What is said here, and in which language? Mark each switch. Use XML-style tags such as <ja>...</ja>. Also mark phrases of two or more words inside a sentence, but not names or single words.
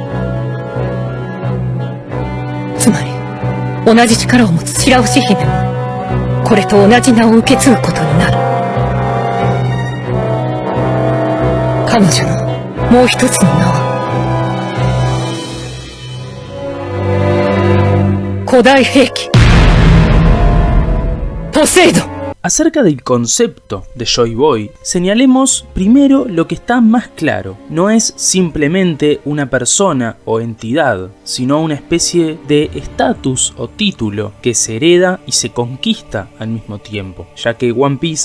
<ja>つまり同じ力を持つ白牛姫もこれと同じ名を受け継ぐことになる。彼女のもう一つの名は古代兵器ポセイドン。</ja> <es>Acerca del concepto de Joy Boy, señalemos primero lo que está más claro. No es simplemente una persona o entidad, sino una especie de estatus o título que se hereda y se conquista al mismo tiempo, ya que One Piece</es>